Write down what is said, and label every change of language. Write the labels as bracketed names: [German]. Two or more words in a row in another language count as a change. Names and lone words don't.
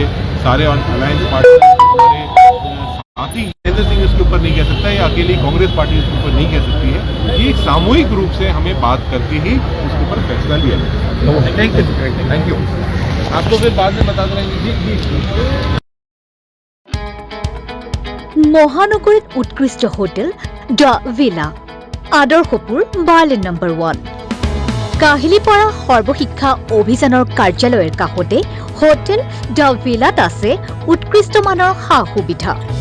[Hindi] सारे [English] alliance party [Hindi] हमारे साथी महेंद्र सिंह इसके ऊपर नहीं कह सकता, या अकेली कांग्रेस पार्टी इसके ऊपर नहीं कह सकती है। ये सामूहिक रूप से हमें बात करके ही उसके ऊपर फैसला लिया जाए। [English] thank you. [Hindi] आपको फिर बाद में बता देंगे। जी। [Assamese] মহানগৰীত উৎকৃষ্ট হোটেল দ্য ভিলা আদৰ্শপুৰ বাৰ্লিন নম্বৰ 1 কাহিলীপাৰা সৰ্বশিক্ষা অভিযানৰ কাৰ্যালয়ৰ কাষতে হোটেল দ্য ভিলাত আছে উৎকৃষ্ট মানৰ সা-সুবিধা